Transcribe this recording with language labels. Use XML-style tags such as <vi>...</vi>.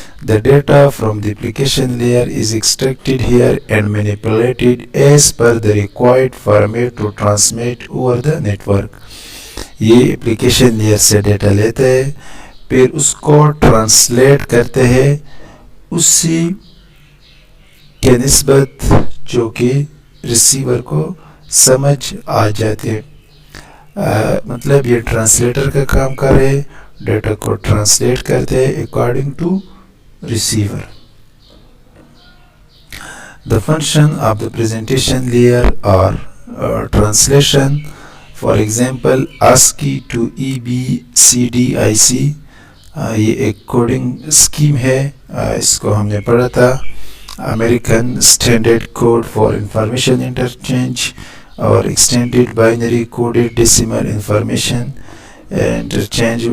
<en>The data from the application layer is extracted here and manipulated as per the required format to transmit over the network.</en> <ur>یہ application layer سے data لیتے ہیں, پھر اس کو translate کرتے ہیں اسی کے نسبت جو کہ ریسیور کو سمجھ آ جاتے. مطلب یہ ٹرانسلیٹر کا کام کرے, ڈیٹا کو ٹرانسلیٹ کرتے according to receiver.</ur> <en>The function of the presentation layer or translation, for example ASCII to EBCDIC,</en> <ur>یہ ایک کوڈنگ اسکیم ہے, اس کو ہم نے پڑھا تھا.</ur> <en>American standard code for information interchange اور extended binary coded decimal information interchange.</en>